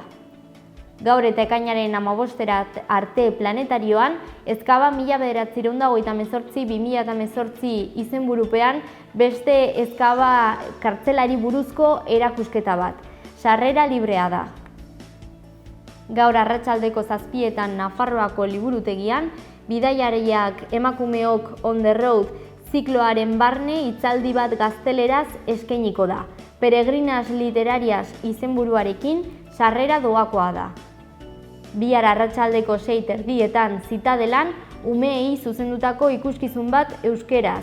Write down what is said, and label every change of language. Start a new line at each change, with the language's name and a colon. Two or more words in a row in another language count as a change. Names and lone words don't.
Basque: Gaur eta ekainaren 15-ra arte planetarioan, Ezkaba 1928-2018 izenburupean beste Ezkaba kartzelari buruzko erakusketa bat. Sarrera librea da. Gaur arratsaldeko 7:00 Nafarroako liburutegian, bidaiariak emakumeok on the road zikloaren barne hitzaldi bat gazteleraz eskainiko da. Peregrinas literarias izenburuarekin sarrera doakoa da. Bihar arratsaldeko 6:30 Zitadelan umeei zuzendutako ikuskizun bat euskeraz.